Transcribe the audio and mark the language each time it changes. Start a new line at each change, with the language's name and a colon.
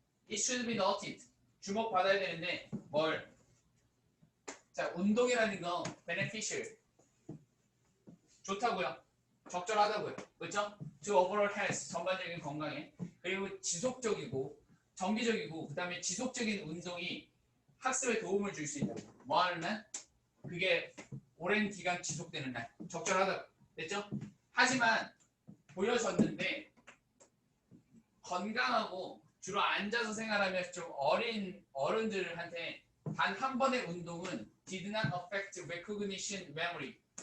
English: It should be noted.
Korean: 주목받아야 되는데 뭘? 자, 운동이라는 거 beneficial. 좋다고요. 적절하다고요. 그렇죠?
English: To overall health,
Korean: 전반적인 건강에. 그리고 지속적이고 정기적이고 그 다음에 지속적인 운동이 학습에 도움을 줄 수 있다. 뭐 하면 그게 오랜 기간 지속되는 날. 적절하다고. 됐죠? 하지만 보여졌는데 건강하고 주로 앉아서 생활하며 좀 어린 어른들한테 단 한 번의 운동은
English: did not affect recognition memory.